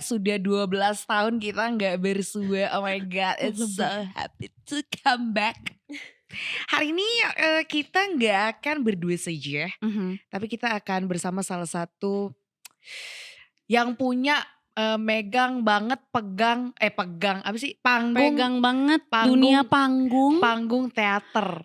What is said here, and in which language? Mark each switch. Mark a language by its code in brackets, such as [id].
[id] Sudah 12 tahun kita gak bersua. [en] Oh my god, it's so happy to come back. [id] Hari ini kita gak akan berdua saja, tapi kita akan bersama salah satu yang punya megang banget pegang apa sih panggung, pegang banget dunia panggung teater,